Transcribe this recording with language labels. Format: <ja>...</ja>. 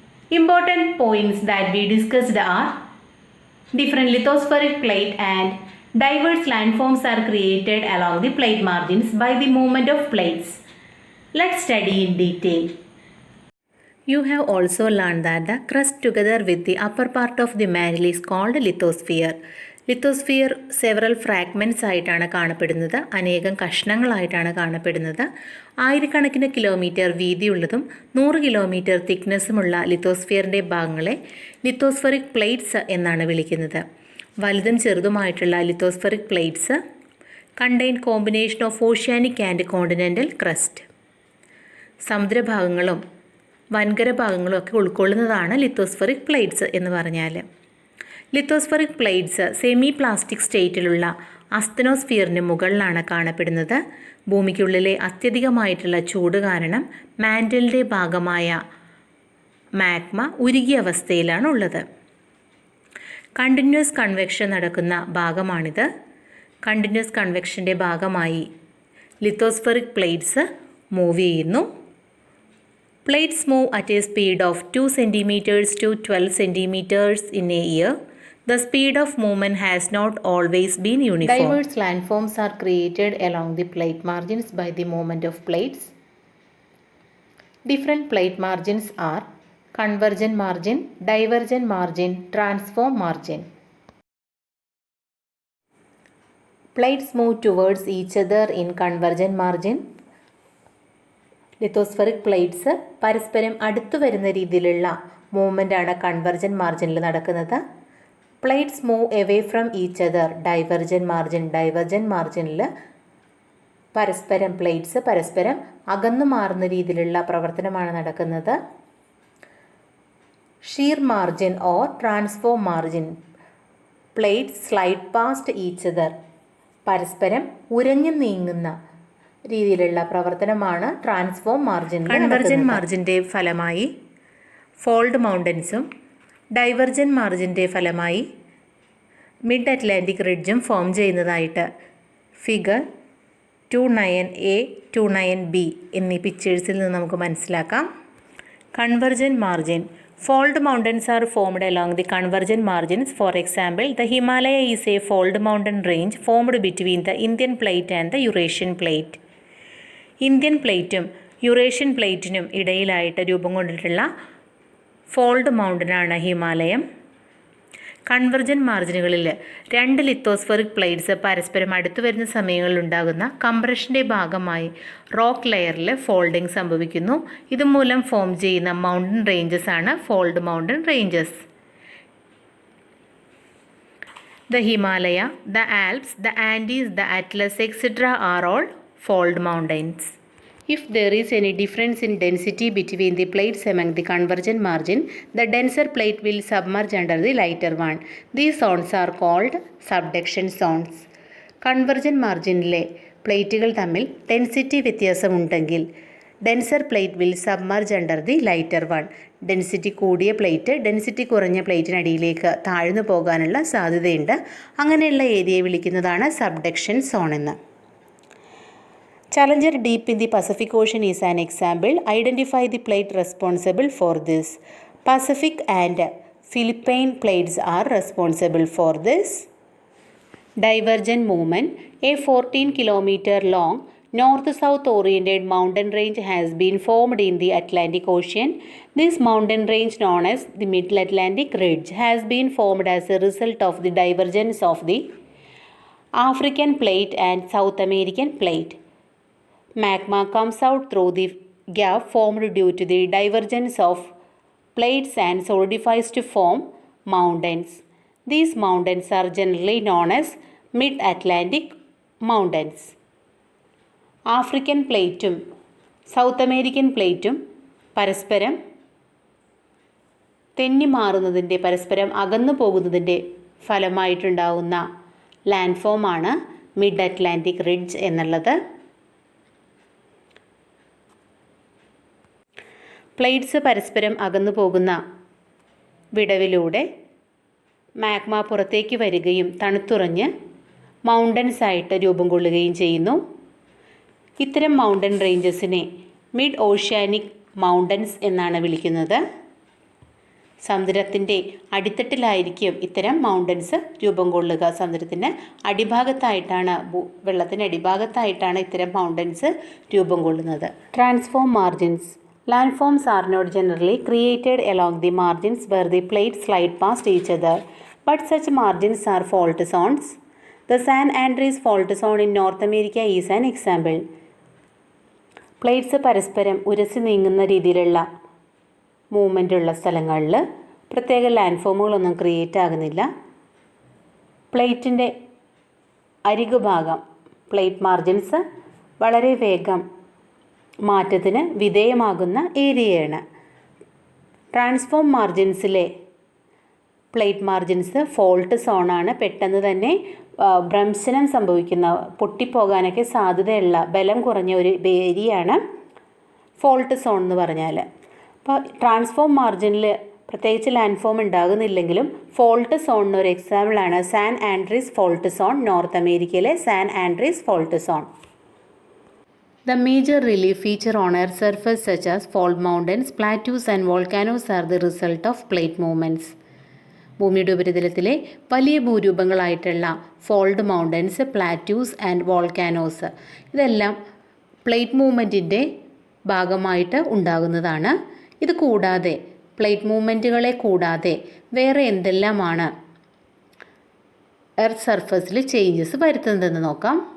<en>Important points that we discussed are different lithospheric plate and diverse landforms are created along the plate margins by the movement of plates. Let's study in detail. You have also learned that the crust together with the upper part of the mantle is called lithosphere.</en> <ml>Lithosphere</ml> <en>several fragments</en> <ml>ആയിട്ടാണ് കാണപ്പെടുന്നത്, അനേകം കഷ്ണങ്ങളായിട്ടാണ് കാണപ്പെടുന്നത്. ആയിരക്കണക്കിന് kilometre വീതിയുള്ളതും 100 kilometre തിക്നെസ്സുമുള്ള ലിത്തോസ്ഫിയറിൻ്റെ ഭാഗങ്ങളെ lithospheric plates എന്നാണ് വിളിക്കുന്നത്. വലുതും ചെറുതുമായിട്ടുള്ള</ml> <en>Lithospheric plates contain combination of oceanic and continental crust.</en> <ml>സമുദ്രഭാഗങ്ങളും വൻകര ഭാഗങ്ങളും ഒക്കെ ഉൾക്കൊള്ളുന്നതാണ് ലിത്തോസ്ഫെറിക് പ്ലേറ്റ്സ് എന്ന് പറഞ്ഞാൽ. ലിത്തോസ്ഫെറിക് പ്ലേറ്റ്സ് സെമി പ്ലാസ്റ്റിക് സ്റ്റേറ്റിലുള്ള അസ്തനോസ്ഫിയറിന് മുകളിലാണ് കാണപ്പെടുന്നത്. ഭൂമിക്കുള്ളിലെ അത്യധികമായിട്ടുള്ള ചൂട് കാരണം മാൻറ്റലിൻ്റെ ഭാഗമായ മാഗ്മ ഉരുകിയ അവസ്ഥയിലാണ് ഉള്ളത്. കണ്ടിന്യൂസ് കൺവെക്ഷൻ നടക്കുന്ന ഭാഗമാണിത്. കണ്ടിന്യൂസ് കൺവെക്ഷൻ്റെ ഭാഗമായി ലിത്തോസ്ഫെറിക് പ്ലേറ്റ്സ് മൂവ് ചെയ്യുന്നു.</ml> <en>Plates move at a speed of 2 centimeters to 12 centimeters in a year. The speed of movement has not always been uniform. Diverse landforms are created along the plate margins by the movement of plates. Different plate margins are convergent margin, divergent margin, transform margin. Plates move towards each other in convergent margin.</en> <ml>Lithospheric plates പരസ്പരം അടുത്തു വരുന്ന രീതിയിലുള്ള മൂവ്മെൻ്റാണ് convergent മാർജിനിൽ നടക്കുന്നത്.</ml> <en>Plates move away from each other divergent margin.</en> <ml>Divergent മാർജിനിൽ plates പരസ്പരം അകന്നു മാറുന്ന രീതിയിലുള്ള പ്രവർത്തനമാണ് നടക്കുന്നത്.</ml> <en>Shear margin or transform margin. Plates slide past each other.</en> <ml>പരസ്പരം ഉരഞ്ഞു നീങ്ങുന്ന രീതിയിലുള്ള പ്രവർത്തനമാണ് ട്രാൻസ്ഫോം മാർജിൻ. കൺവെർജൻറ്റ് മാർജിൻ്റെ ഫലമായി ഫോൾഡ് മൗണ്ടൻസും ഡൈവർജൻറ്റ് മാർജിൻ്റെ ഫലമായി മിഡ് അറ്റ്ലാന്റിക് റിഡ്ജും ഫോം ചെയ്യുന്നതായിട്ട് ഫിഗർ 29A 29B എന്നീ പിക്ചേഴ്സിൽ നിന്ന് നമുക്ക് മനസ്സിലാക്കാം.</ml> <en>Convergent margin. Fold mountains are formed along the convergent margins. For example, the Himalaya is a fold mountain range formed between the Indian plate and the Eurasian plate.</en> <ml>Indian പ്ലേറ്റും Eurasian പ്ലേറ്റിനും ഇടയിലായിട്ട് രൂപം കൊണ്ടിട്ടുള്ള fold മൗണ്ടനാണ് ഹിമാലയം. Convergent മാർജിനുകളിൽ 2 lithospheric plates പരസ്പരം അടുത്തു വരുന്ന സമയങ്ങളിലുണ്ടാകുന്ന കംപ്രഷൻ്റെ ഭാഗമായി rock ലെയറിൽ folding സംഭവിക്കുന്നു. ഇതുമൂലം form ചെയ്യുന്ന മൗണ്ടൻ റേഞ്ചസ് ആണ് fold mountain ranges.</ml> <en>The Himalaya, the Alps, the Andes, the Atlas, etc. are all fold mountains. If there is any difference in density between the plates among the convergent margin, the denser plate will submerge under the lighter one. These zones are called subduction zones.</en> <ml>Convergent മാർജിനിലെ പ്ലേറ്റുകൾ തമ്മിൽ density വ്യത്യാസമുണ്ടെങ്കിൽ</ml> <en>Denser plate will submerge under the lighter one.</en> <ml>Density കൂടിയ plate density കുറഞ്ഞ പ്ലേറ്റിനടിയിലേക്ക് താഴ്ന്നു പോകാനുള്ള സാധ്യതയുണ്ട്. അങ്ങനെയുള്ള ഏരിയയെ വിളിക്കുന്നതാണ് subduction zone എന്ന്.</ml> <en>Challenger deep in the Pacific Ocean is an example. Identify the plate responsible for this. Pacific and Philippine plates are responsible for this. Divergent movement. A 14 kilometer long north-south oriented mountain range has been formed in the Atlantic Ocean. This mountain range, known as the Middle Atlantic Ridge, has been formed as a result of the divergence of the African plate and South American plate. Magma comes out through the gap formed due to the divergence of plates and solidifies to form mountains. These mountains are generally known as Mid-Atlantic mountains.</en> <ml>African പ്ലേറ്റും south American പ്ലേറ്റും പരസ്പരം തെന്നിമാറുന്നതിൻ്റെ പരസ്പരം അകന്നു പോകുന്നതിൻ്റെ ഫലമായിട്ടുണ്ടാകുന്ന ലാൻഡ്ഫോമാണ് mid Atlantic ridge എന്നുള്ളത്. Plates പരസ്പരം അകന്നു പോകുന്ന വിടവിലൂടെ മാഗ്മ പുറത്തേക്ക് വരികയും തണുത്തുറഞ്ഞ് മൗണ്ടൻസ് ആയിട്ട് രൂപം കൊള്ളുകയും ചെയ്യുന്നു. ഇത്തരം മൗണ്ടൻ റേഞ്ചസിനെ മിഡ് ഓഷ്യാനിക് മൗണ്ടൻസ് എന്നാണ് വിളിക്കുന്നത്. സമുദ്രത്തിൻ്റെ അടിത്തട്ടിലായിരിക്കും ഇത്തരം മൗണ്ടൻസ് രൂപം കൊള്ളുക. സമുദ്രത്തിന് അടിഭാഗത്തായിട്ടാണ്, വെള്ളത്തിൻ്റെ അടിഭാഗത്തായിട്ടാണ് ഇത്തരം മൗണ്ടൻസ് രൂപം കൊള്ളുന്നത്.</ml> <en>Transform margins. Landforms are not generally created along the margins where the plates slide past each other, but such margins are fault zones. The San Andreas fault zone in North America is an example.</en> <ml>Plates പരസ്പരം ഉരസി നീങ്ങുന്ന രീതിയിലുള്ള movement ഉള്ള സ്ഥലങ്ങളിൽ പ്രത്യേക land ഫോമുകളൊന്നും create ആകുന്നില്ല. പ്ലേറ്റിൻ്റെ അരികുഭാഗം, plate margins വളരെ വേഗം മാറ്റത്തിന് വിധേയമാകുന്ന ഏരിയയാണ്. Transform മാർജിൻസിലെ plate margins fault സോണാണ്. പെട്ടെന്ന് തന്നെ ഭ്രംശനം സംഭവിക്കുന്ന, പൊട്ടിപ്പോകാനൊക്കെ സാധ്യതയുള്ള ബലം കുറഞ്ഞ ഒരു ഏരിയയാണ് ഫോൾട്ട് സോൺ എന്ന് പറഞ്ഞാൽ. അപ്പോൾ ട്രാൻസ്ഫോം മാർജിനിൽ പ്രത്യേകിച്ച് ലാൻഡ് ഫോം ഉണ്ടാകുന്നില്ലെങ്കിലും ഫോൾട്ട് സോണിനൊരു എക്സാമ്പിളാണ് San Andreas fault zone, north അമേരിക്കയിലെ San Andreas fault zone.</ml> <en>The major relief feature on Earth's surface such as fault mountains, plateaus and volcanoes are the result of plate movements.</en> <ml>ഭൂമിയുടെ ഉപരിതലത്തിലെ വലിയ ഭൂരൂപങ്ങളായിട്ടുള്ള</ml> <en>fold mountains, plateaus and volcanoes</en> <ml>ഇതെല്ലാം plate മൂവ്മെൻറ്റിൻ്റെ ഭാഗമായിട്ട് ഉണ്ടാകുന്നതാണ്. ഇത് കൂടാതെ, plate മൂവ്മെൻറ്റുകളെ കൂടാതെ വേറെ എന്തെല്ലാമാണ് എർത്ത് സർഫസിൽ ചേഞ്ചസ് വരുത്തുന്നതെന്ന് നോക്കാം.</ml>